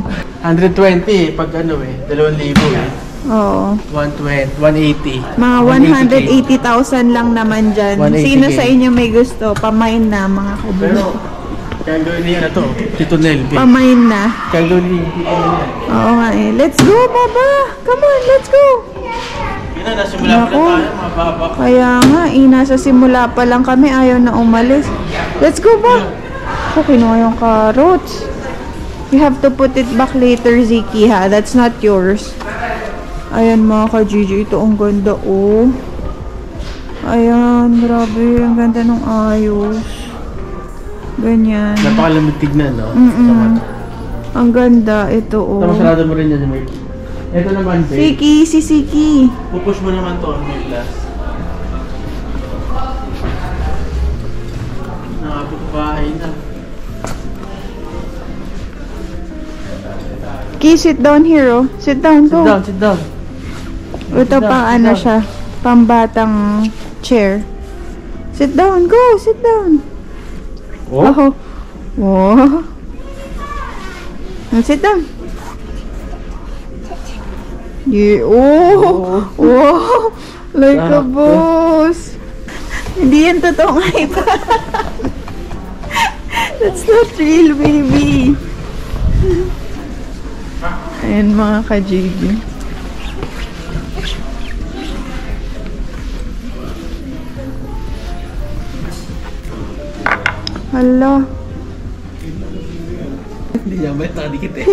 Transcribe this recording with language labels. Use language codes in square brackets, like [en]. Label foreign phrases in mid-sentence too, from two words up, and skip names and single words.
[tl] 120 pag 2,000 Oo. 120, 180. Mga 180,000 lang naman dyan. Sino sa inyo may gusto? Pamain na, mga ka-Gigi. Pero, kaya gawin niya Tito Nel. Pamain na. Kaya gawin niya Tito Nel. Oo nga [en] Let's go, Baba! Come on, let's go! [tl] Nasimula pa tayo, mababa. Kaya nga, nasa simula pa lang kami, ayaw na umalis. [en] Let's go [tl] ba? Kinuha yung carrots. [en] You have to put it back later, Ziki, ha? That's not yours. [tl] Ayan, mga ka-Gigi. Ito, ang ganda, Ayan, grabe. Ang ganda ng ayos. Ganyan. Napakalamig tignan, no? Ang ganda. Ito, Tapos sarado mo rin yan, Mike. Ito naman, babe. Si Siki. Pupush mo naman to, may glass. Nakapagbahay na. Ki, [en] sit down here, Sit down, go. Sit down. [tl] Ito pang siya. Pambatang chair. [en] Sit down, go. Sit down. Oh? Wow. Sit down. Yeah. Wow. Like a boss. [tl] Hindi yan totoong iPad. [en] That's not real, baby. [tl] Ayan, mga ka-Gigi. Hala. Hindi niya ba? Nakadikit eh.